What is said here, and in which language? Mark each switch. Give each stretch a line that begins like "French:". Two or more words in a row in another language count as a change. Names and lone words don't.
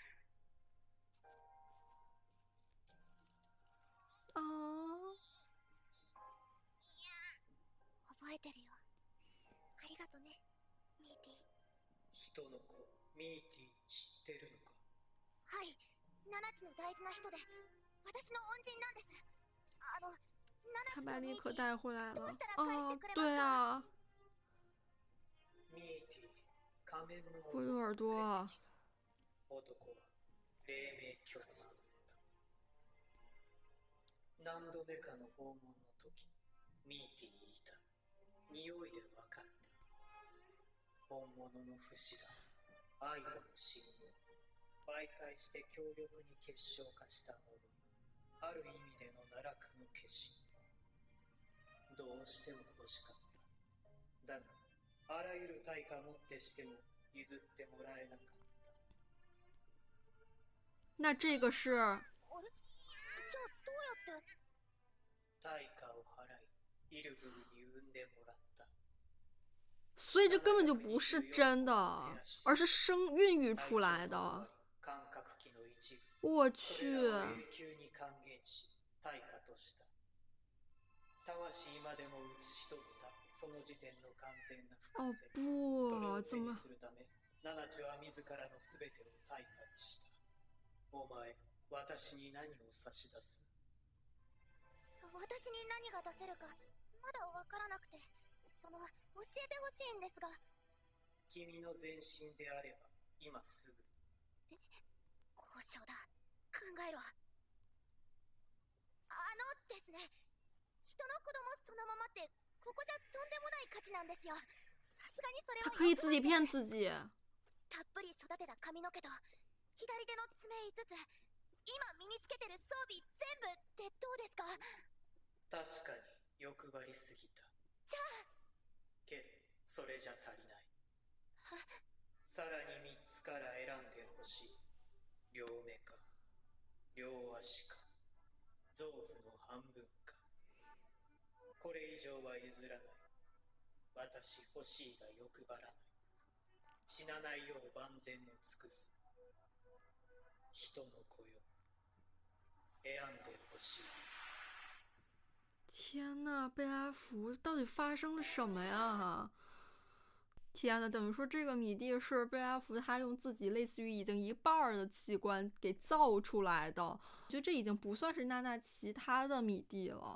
Japanese: あ覚えてるよ。ありがとね、ミーティ。人の子、ミーティ知ってるのか？はい、ナナチの大事な人で、私の恩人なんです。
Chinese: 他把妮可带回来了。对啊。
Japanese: ミーティ、仮面の
Chinese: 灰兔耳朵。
Japanese: 男は黎明教を名乗った。何度目かの訪問の時、ミーティにいた。匂いで分かった。本物の不死だ。愛の信号。媒介して強力に結晶化したもの。ある意味での奈落の化身。どうしても欲しかった。だが、あらゆる対価もってしても譲ってもらえなかった。
Chinese: 那这个是。
Japanese: あれ？じゃあどうやって？対価を払い、イルブルに産んでもらった。
Chinese: 所以这根本就不是真的，而是孕育出来的。我去。哦不，怎么？
Japanese: ナナチは自らのすべてを対価にした。お前、私に何を差し出す？私に何が出せるかまだわからなくて、教えてほしいんですが。君の全身であれば今すぐ。交渉だ。考えろ。ですね、人の子供そのままってここじゃとんでもない価値なんですよ。さすがにそれは
Chinese: 他可以自己骗自己。
Japanese: たっぷり育てた髪の毛と左手の爪5つ、今身につけてる装備全部ってどうですか？確かに欲張りすぎた。じゃあけどそれじゃ足りない。さらに3つから選んでほしい。両目か両足か臓腑の半分か。これ以上は譲らない。私欲しいが欲張らない。死なないよう万全を尽くす。人の子よ、选んでほしい。
Chinese: 天呐，贝拉福到底发生了什么呀？天呐，等于说这个米蒂是贝拉福他用自己类似于已经一半的器官给造出来的。我觉得这已经不算是娜娜其他的米蒂了。